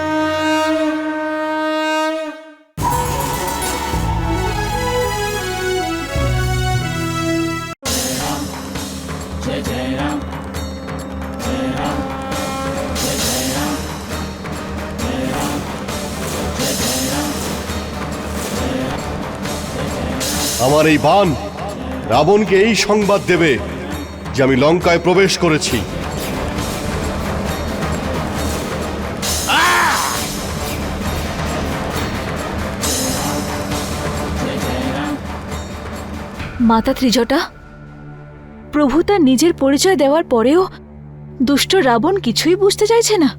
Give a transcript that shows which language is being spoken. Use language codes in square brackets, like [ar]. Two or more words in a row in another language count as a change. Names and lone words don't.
[hi] जय जय राम, जय राम, जय जय राम, जय राम, जय जय राम। [bn] আমার এই বাণ রাবণকে এই সংবাদ দেবে যে আমি লঙ্কায় প্রবেশ করেছি। মাতা ত্রিজটা, প্রভু তার নিজের পরিচয় দেওয়ার পরেও দুষ্ট রাবণ কিছুই বুঝতে চাইছে না।